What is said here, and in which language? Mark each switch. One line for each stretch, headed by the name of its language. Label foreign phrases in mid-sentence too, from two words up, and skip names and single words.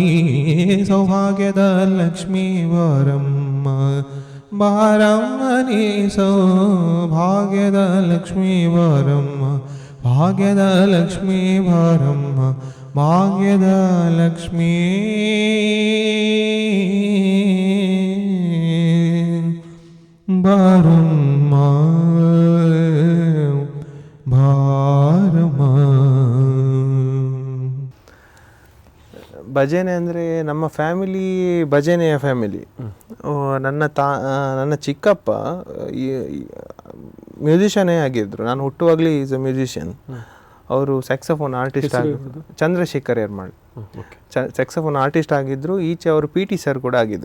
Kannada: ಸೌಭಾಗ್ಯದ ಲಕ್ಷ್ಮೀ ಭಾರಮ್ಮ, ಭಾರಮ್ಮ ನೀ ಸೌಭಾಗ್ಯದ ಲಕ್ಷ್ಮೀ ಭಾರಮ್ಮ, ಭಾಗ್ಯದ ಲಕ್ಷ್ಮೀ ಭಾರಮ್ಮ, ಭಾಗ್ಯದ ಲಕ್ಷ್ಮೀ ಭಾರಮ್ಮ ಭಾರಮ್ಮ. ಭಜನೆ ಅಂದರೆ ನಮ್ಮ ಫ್ಯಾಮಿಲಿ ಭಜನೆಯ ಫ್ಯಾಮಿಲಿ. ನನ್ನ ಚಿಕ್ಕಪ್ಪ ಮ್ಯೂಸಿಷಿಯನೇ ಆಗಿದ್ರು. ನಾನು ಹುಟ್ಟುವಾಗಲೇ
English: is a musician.
Kannada: ಅವರು
English: saxophone artist
Kannada: ಆಗಿದ್ರು, ಚಂದ್ರಶೇಖರ್ ಯರ್ಮಾಳ್.
English: saxophone artist
Kannada: ಆಗಿದ್ದರು. ಈಚೆ ಅವರು
English: P T sir
Kannada: ಕೂಡ ಆಗಿದ್ದರು.